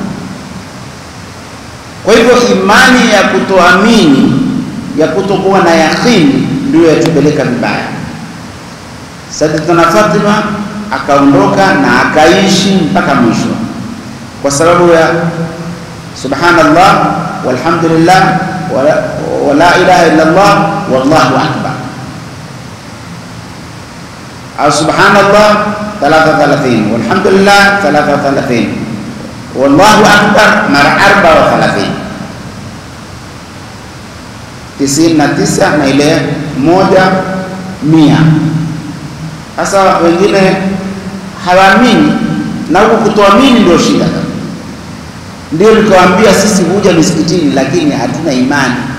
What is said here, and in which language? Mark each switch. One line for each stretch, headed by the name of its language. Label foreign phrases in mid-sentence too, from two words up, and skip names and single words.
Swahili: Kwa hivyo imani ya kutoamini, ya kutokuwa na yakini, ndio yatupeleka vibaya. Sayyidatuna Fatima akaondoka na akaishi mpaka mwisho, kwa sababu ya
Arabic: سبحان الله والحمد لله ولا إله إلا الله والله أكبر,
Swahili: au
Arabic: سبحان الله 33 والحمد لله 33 والله أكبر
Swahili: mara 34, 99 na ile 100. Sasa wengine hawaamini, na huko kutoamini ndio shida. Ndio nikawaambia sisi huja misikitini lakini hatuna imani.